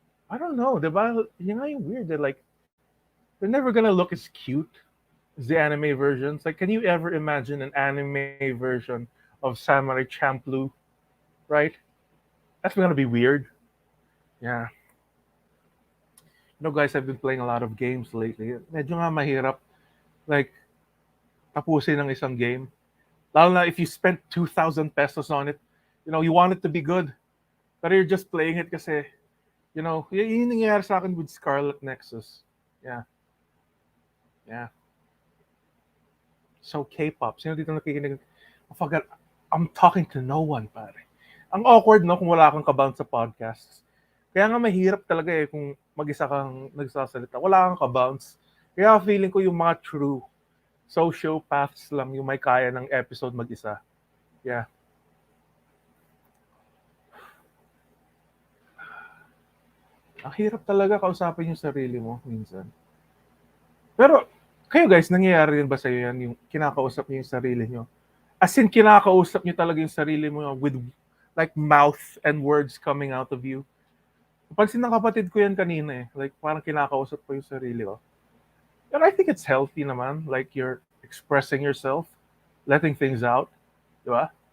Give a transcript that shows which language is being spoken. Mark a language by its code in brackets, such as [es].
[en] I don't know, diba? [tl] Yun nga yung weird. [en] They're never gonna look as cute as the anime versions. Like, can you ever imagine an anime version of Samurai Champloo? Right? That's gonna be weird. Yeah. You know, guys, I've been playing a lot of games lately. [tl] Medyo nga mahirap. Like, tapusin ng isang game. [en] Lalo na if you spent 2,000 pesos on it, you know, you want it to be good. But you're just playing it kasi, you know, [tl] yun yung nangyayari sa akin [en] with Scarlet Nexus. Yeah. Yeah. So K-pop. [tl] Sino dito nakikinig? [en] I forgot. I'm talking to no one, pare. [tl] Ang awkward, no, kung wala kang kabound sa podcasts. Kaya nga mahirap talaga kung mag-isa kang nagsasalita. Wala kang kabounce. Kaya feeling ko yung mga true Sociopaths lang yung may kaya ng episode mag-isa. Yeah. Ang hirap talaga kausapin yung sarili mo minsan. Pero, kayo guys, nangyayari rin ba sa yan, yung kinakausap niyo yung sarili niyo? [en] As in, [tl] kinakausap niyo talaga yung sarili mo [en] with like mouth and words coming out of you. [tl] Pansin ng kapatid ko yan kanina eh. Like, parang kinakausap ko yung sarili ko. [en] And I think it's healthy naman. Like, you're expressing yourself, letting things out. Di ba?